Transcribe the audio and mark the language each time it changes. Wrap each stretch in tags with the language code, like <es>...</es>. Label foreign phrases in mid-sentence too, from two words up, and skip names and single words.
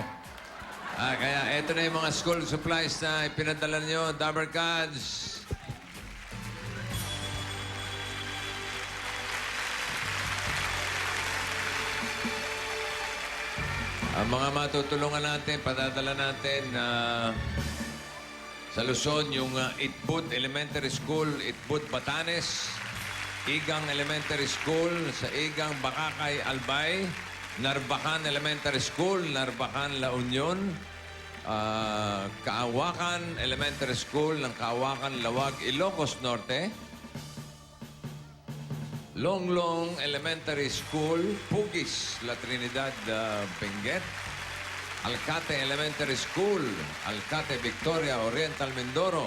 <tl>Kaya eto na yung mga school supplies na ipinadala nyo, Dabber Gods. Ang mga matutulungan natin, padadala natin sa Luzon, yung Itbud Elementary School, Itbud Batanes, Igang Elementary School, sa Igang Bakakay, Albay, Narbacan Elementary School, Narbacan, La Union, Kaawakan Elementary School ng Kaawakan, Lawag, Ilocos Norte, Longlong Elementary School, Pugis, La Trinidad, Benguet, Alcate Elementary School, Alcate, Victoria, Oriental, Mindoro.</tl>